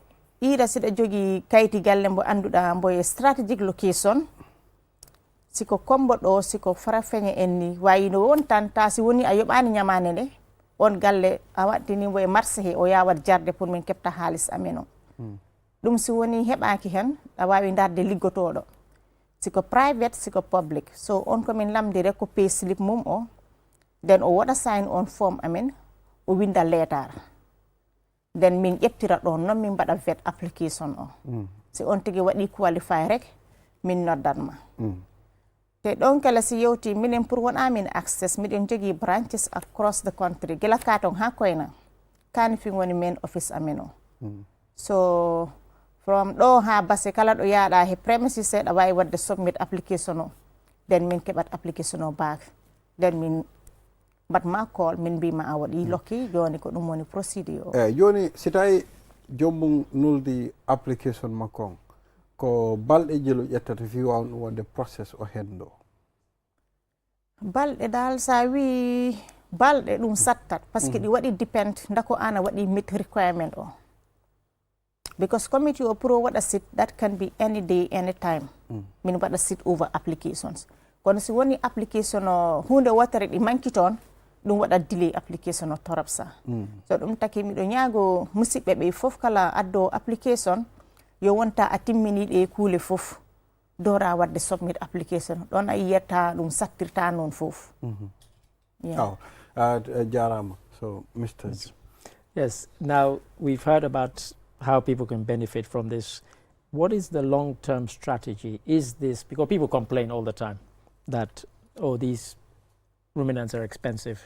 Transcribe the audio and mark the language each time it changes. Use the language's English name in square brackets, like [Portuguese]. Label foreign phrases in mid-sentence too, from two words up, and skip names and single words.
[Fula] Ida siɗa jogui kayti galle mbo anduɗa mbo e [English] strategic location, [Fula] siko kombo ɗo siko Farafeñe en ni wayino won tan ta si woni a yoɓani ñamane nde on galle a waɗɗinimo e marché he o yawat jarde pour min kepta haalis amen o. Ɗum si woni heɓaki hen a wawi darde liggotoɗo, siko private siko public. So on komin lamdire ko [English] pay slip [Fula] mum o, then o waɗa [English] sign on form [Fula] amen, o winda letter. Then min ƴeftira ɗon noon min mbaɗa [English] vet application [Fula] o. Si on tigi waɗi qualify rek min noddanma. Te ɗon kala si yewti minen pour wona min access miɗen jogui [English] branches across the country [Fula] gila Katong ha Koyna Kanifing woni [English] main office [Fula] amen o. [English] So from [Fula] ɗo ha Basse kala ɗo yaɗa he premises seɗa wawi wadde [English] submit application [Fula] o, then min keɓat application o [English] back, then [Fula] min mbatma call min mbima a waɗi lokki joni ko ɗum woni procédure o. Joni si tawi jommum nuldi application makko ko balɗe jelo ƴettata fi wawno wonde process o hen ɗo? Balɗe dal sa wi balɗe ɗum sattat [French] par ce que [Fula] ɗi waɗi depend ndako an a waɗi [English] meet requirement [Fula] o, [English] because committee [Fula] o pour o waɗa [English] sit that can be any day any time. [Fula] Min waɗa [English] sit over applications. [Fula] Kono si woni application o hunde wotere ɗi manki toon ɗum waɗa [English] delay application [Fula] o torop sa. So ɗum taki miɗo ñaago musidɓe ɓe fof kala addo application yo wonta a timmini ɗe kuule fof dora wadde [English] submit application [Fula] ɗon a yiyata ɗum sattirta noon fof. [English] Yeah. [Fula] Jarama. So, Mr. [English] Yes. Yes. Now, we've heard about how people can benefit from this. What is the long-term strategy? Is this, because people complain all the time that, oh, these ruminants are expensive.